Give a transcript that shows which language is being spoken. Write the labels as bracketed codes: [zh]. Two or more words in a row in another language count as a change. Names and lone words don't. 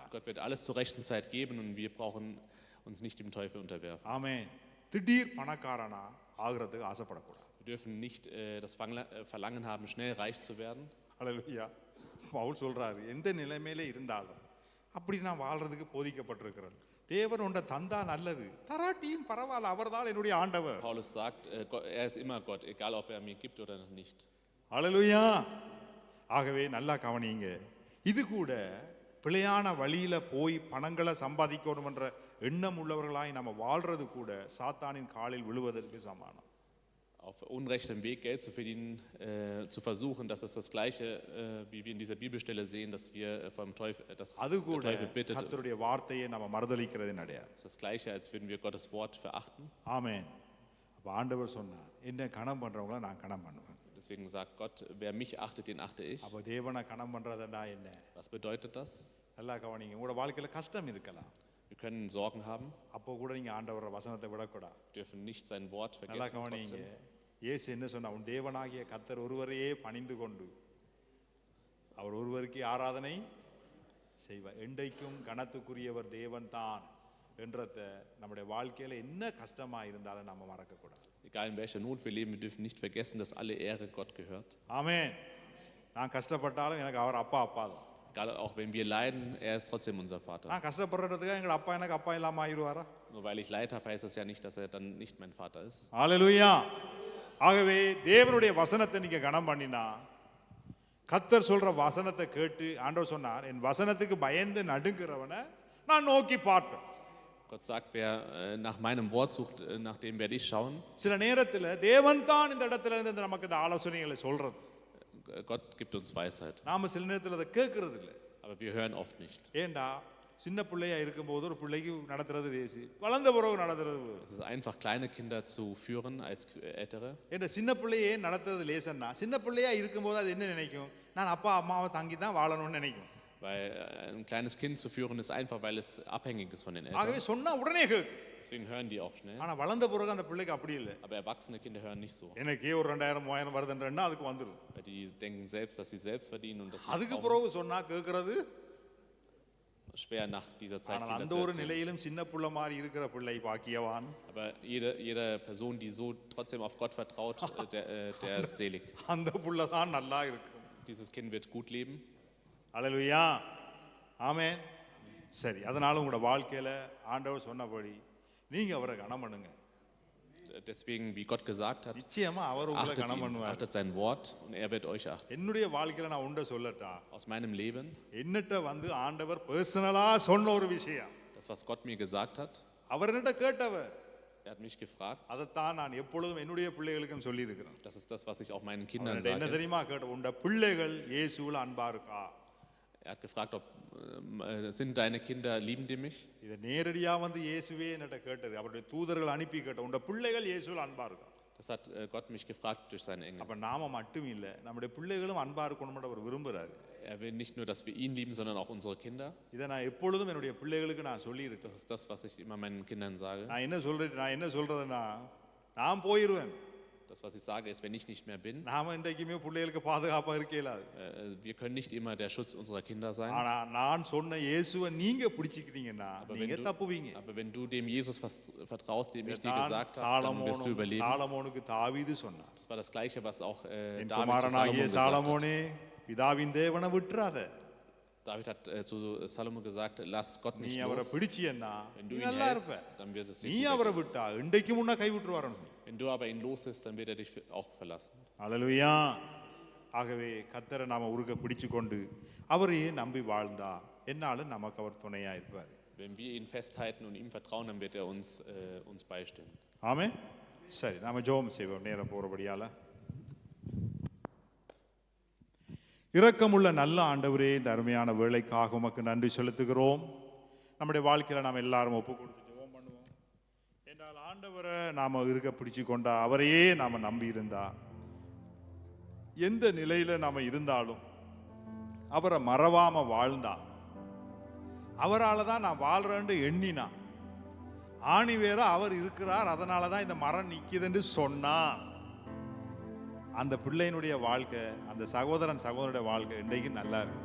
[de] Gott wird alles zur rechten Zeit geben und wir brauchen uns nicht dem Teufel unterwerfen. [ta] ஆமென். திடீர் பணக்காரனா ஆகிறதுக்கு ஆசைப்படக்கூடாது. [de] Wir dürfen nicht das Verlangen haben, schnell reich zu werden. [ta] அல்லேலூயா. பவுல் சொல்றாரு, எந்த நிலைமையில இருந்தாலும் அப்படி நான் வாழ்றதுக்கு போதிக்கப்பட்டிருக்கிறேன். தேவன் உண்ட தந்தா நல்லது, தராட்டியும் பரவாயில்ல, அவர்தான் என்னுடைய ஆண்டவர். [de] Paulus sagt, er ist immer Gott, egal ob er mir gibt oder nicht. [ta] அல்லேலூயா. ஆகவே நல்லா கவனிங்க, இது கூட பிழையான வழியில போய் பணங்களை சம்பாதிக்கணும் என்ற எண்ணம் உள்ளவர்களாய் நம்ம வாழ்றது கூட சாத்தானின் காலில் விழுவதற்கு சமானம். [de] Auf unrechtem Weg Geld zu verdienen, zu versuchen, das ist das Gleiche, wie wir in dieser Bibelstelle sehen, dass wir vom Teufel, dass der Teufel bittet. [ta] கர்த்தருடைய வார்த்தையை நம்ம மறுதலிக்கிறதின் அடையாளம். [de] Das ist das Gleiche, als würden wir Gottes Wort verachten. [ta] ஆமென். அப்ப ஆண்டவர் சொன்னார், என்ன கணம் பண்றவங்கள நான் கணம் பண்ணுவேன். [de] Deswegen sagt Gott, wer mich achtet, den achte ich. [ta] அப்ப தேவனை கணம் பண்றதுன்னா என்ன? [de] Was bedeutet das? [ta] நல்லா கவனிங்க, உங்களோட வாழ்க்கையில கஷ்டம் இருக்கலாம். [de] Wir können Sorgen haben, [ta] அப்போ கூட நீங்க ஆண்டவரோட வசனத்தை விடக்கூடாது. [de] dürfen nicht sein Wort [ta] நல்லா [de] vergessen. [ta] கவனிங்க, [de] Trotzdem. [ta] இயேசு என்ன சொன்னா, உன் தேவனாகிய கர்த்தர் ஒருவரையே பணிந்து கொண்டு அவர் ஒருவருக்கே ஆராதனை செய்வார். என்றைக்கும் கனத்துக்குரியவர் தேவன் தான் என்றத நம்முடைய வாழ்க்கையில என்ன கஷ்டமா இருந்தாலும் நம்ம மறக்க கூடாது. [de] Egal in welcher Not wir leben, wir dürfen nicht vergessen, dass alle Ehre Gott gehört. [ta] ஆமென். நான் கஷ்டப்பட்டாலும் எனக்கு அவர் அப்பா அப்பா தான். [de] Egal, auch wenn wir leiden, er ist trotzdem unser Vater. [ta] நான் கஷ்டப்படுறதுக்கு எங்க அப்பா எனக்கு அப்பா இல்லாம ஆயிடுவாரா? [de] Nur weil ich Leid habe, heißt das ja nicht, dass er dann nicht mein Vater ist. [ta] ஹalleluya. ஆகவே தேவனுடைய வசனத்தை நீங்க கனம் பண்ணினா, கர்த்தர் சொல்ற வசனத்தை கேட்டு ஆண்டவர் சொன்னார், என் வசனத்துக்கு பயந்து நடுங்குறவனை நான் நோக்கி பார்ப்பேன். [de] Gott sagt, wer nach meinem Wort sucht, nach dem werde ich schauen. [ta] சில நேரத்தில் தேவன் தான் இந்த இடத்துல இருந்து நமக்கு இந்த ஆலோசனைகளை சொல்றது. [de] Gott gibt uns Weisheit. [ta] நாம சில நேரத்தில் அதை கேட்கறது இல்லை. [de] Aber wir hören oft nicht. [ta] ஏண்டா சின்ன பிள்ளையா இருக்கும்போது ஒரு பிள்ளைக்கு நடத்துறது லேசி, வளர்ந்த பிறகு நடத்துறது. [de] Es ist einfach, kleine Kinder zu führen als ältere. [ta] என்ற சின்ன பிள்ளையே நடத்துறது லேசன்னா, சின்ன பிள்ளையா இருக்கும்போது அது என்ன நினைக்கும்? நான் அப்பா அம்மாவை தங்கி தான் வாழணும்னு நினைக்கும். [de] Weil ein kleines Kind zu führen ist einfach, weil es abhängig ist von den Eltern. [ta] ஆகவே சொன்னா உடனே கேட்கும். [de] Deswegen hören die auch schnell. [ta] ஆனா வளர்ந்த பிறகு அந்த பிள்ளைக்கு அப்படி இல்லை. [de] Aber erwachsene Kinder hören nicht so. [ta] எனக்கே ஒரு 2000 3000 வருதுன்றா அதுக்கு வந்துடும். [de] Weil die denken selbst, dass sie selbst verdienen und das [ta] அதுக்கு [de] nicht [ta] பிறகு சொன்னா கேட்கறது [de] schwer nach dieser Zeit [ta] ஆனால் [de] Kinder [ta] அந்த [de] zu [ta] ஒரு [de] erziehen. [ta] நிலையிலும் சின்ன புள்ள மாதிரி இருக்கிற பிள்ளை பாக்கியவான். [de] Aber jede Person, die so trotzdem auf Gott vertraut, der ist selig. [ta] அந்த புள்ள தான் நல்லா இருக்கும். [de] Dieses Kind wird gut leben. [ta] அல்லேலூயா. ஆமென். சரி, அதனால உங்களோட வாழ்க்கையில ஆண்டவர் சொன்னபடி நீங்க அவரை கனம் பண்ணுங்க. [de] Deswegen, wie Gott gesagt hat, [ta] நிச்சயமா அவர் உங்களை கனம் பண்ணுவார். [de] achtet sein Wort und er wird euch achten. [ta] என்னுடைய வாழ்க்கையில நான் உண்ட சொல்லட்டா, [de] Aus meinem Leben, [ta] என்னட்ட வந்து ஆண்டவர் பர்சனலா சொன்ன ஒரு விஷயம், [de] das was Gott mir gesagt hat, [ta] அவர் என்னட்ட கேட்டவர், [de] er hat mich gefragt. [ta] அதைத்தான் நான் எப்பொழுதும் என்னுடைய பிள்ளைகளுக்கும் சொல்லி இருக்கிறேன். [de] Das ist das, was ich auch meinen Kindern [ta] என்ன [de] sage. [ta] தெரியுமா கேட்ட, உண்ட பிள்ளைகள் இயேசுவில் அன்பா இருக்கா? [de] Er hat gefragt, sind deine Kinder, lieben die mich? [ta] இதை நேரடியா வந்து இயேசுவே என்னட்ட கேட்டது, அவருடைய தூதர்கள் அனுப்பி கேட்ட, உண்ட பிள்ளைகள் இயேசுவில் அன்பா இருக்கா? [de] Das hat Gott mich gefragt durch seinen Engel. [ta] அப்ப நாம மட்டும் இல்ல, நம்முடைய பிள்ளைகளும் அன்பா இருக்கணும்னு அவர் விரும்புறாரு. [de] Er will nicht nur, dass wir ihn lieben, sondern auch unsere Kinder. [ta] இதை நான் எப்பொழுதும் என்னுடைய பிள்ளைகளுக்கு நான் சொல்லி இருக்கேன். [de] Das ist das, was ich immer meinen Kindern sage. [ta] நான் என்ன சொல்றதுன்னா, நான் போயிருவேன். [de] Das, was ich sage, ist, wenn ich nicht mehr bin, [ta] நாம இன்றைக்குமே பிள்ளைகளுக்கு பாதுகாப்பா இருக்கலாது. [de] wir können nicht immer der Schutz unserer Kinder sein. [ta] ஆனா நான் சொன்ன இயேசுவை நீங்க பிடிச்சிக்கிட்டீங்கன்னா நீங்க தப்புவீங்க. [de] Aber wenn du dem Jesus vertraust, dem ich dir gesagt habe, dann wirst du überleben. [ta] சாலமோனுக்கு தாவீது சொன்னார். [de] Das war das Gleiche, was auch [ta] என் [de] David zu [ta] குமாரனாகிய [de] Salomon gesagt hat. [ta] சாலமோனே, பிதாவின் தேவனை விட்டுறாத. [de] David hat zu Salomo gesagt, lass Gott [ta] நீ [de] nicht [ta] அவரை [de] los. [ta] பிடிச்சியன்னா [de] Wenn du [ta] நீ [de] ihn [ta] நல்லா [de] hältst, [ta] இருப்ப. [de] dann wird es dir [ta] நீ [de] gut [ta] அவரை [de] gehen. [ta] விட்டா இன்றைக்கு முன்ன கை விட்டுருவாருன்னு. [de] Wenn du aber ihn loslässt, dann wird er dich auch verlassen. [ta] அல்லேலூயா. ஆகவே கர்த்தரை நாம உருக பிடிச்சு கொண்டு அவரையே நம்பி வாழ்ந்தா என்னாலும் நமக்கு அவர் துணையா இருப்பார். [de] Wenn wir ihn festhalten und ihm vertrauen, dann wird er uns beistehen. [ta] ஆமென். சரி, நாம ஜெபம் செய்வோம் நேரம் போறபடியால. இரக்கமுள்ள நல்ல ஆண்டவரே, இந்த அருமையான வேளைக்காக உமக்கு நன்றி செலுத்துகிறோம். நம்முடைய வாழ்க்கையில நாம் எல்லாரும் ஒப்பு கொடுத்து ஜெபம் பண்ணுவோம். என்றால் ஆண்டவரை நாம இருக்க பிடிச்சு கொண்டா, அவரையே நாம நம்பி இருந்தா, எந்த நிலையில நாம இருந்தாலும் அவரை மறவாம வாழ்ந்தா, அவரால் தான் நான் வாழ்றேன்னு எண்ணினா, ஆணி வேற அவர் இருக்கிறார், அதனால தான் இந்த மரம் நிக்குதுன்னு சொன்னா, அந்த பிள்ளையினுடைய வாழ்க்கை, அந்த சகோதரனுடைய வாழ்க்கை இன்றைக்கு நல்லா இருக்கு.